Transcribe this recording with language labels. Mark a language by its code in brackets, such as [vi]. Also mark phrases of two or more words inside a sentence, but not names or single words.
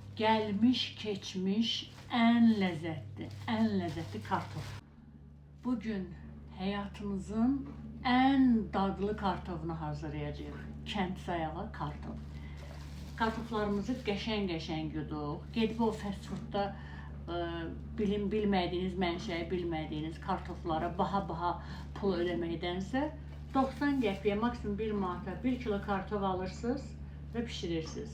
[tr] Gelmiş geçmiş en lezzetli kartof. [az] Bugün hayatımızın en dadlı kartofunu hazırlayacağıq. Kənd sayağı kartof. Kartoflarımızı qəşəng yuduq. Gedib o fast foodda bilmədiyiniz mənşəyi bilmədiyiniz kartoflara baha pul ödəməkdənsə 90 qəpiyə, maksimum 1 manata 1 kilo kartof alırsınız və pişirirsiniz.